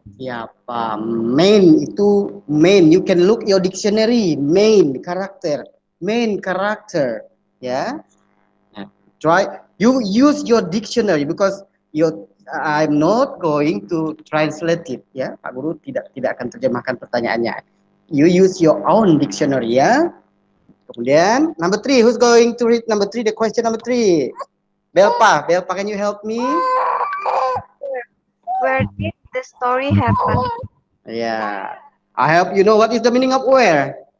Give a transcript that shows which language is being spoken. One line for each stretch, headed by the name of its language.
Indonesian: siapa? Main itu main.
English: You can look your dictionary. Main karakter. Main character. Ya. Nah, try you use your dictionary because I'm not going to translate it ya.
Indonesian: Pak Guru tidak akan terjemahkan pertanyaannya.
English: You use your own dictionary ya. Kemudian number 3, who's going to read number 3, the question number 3? Belpa, can you help me? Where did the story happen? Yeah. I hope you know what is the meaning of where.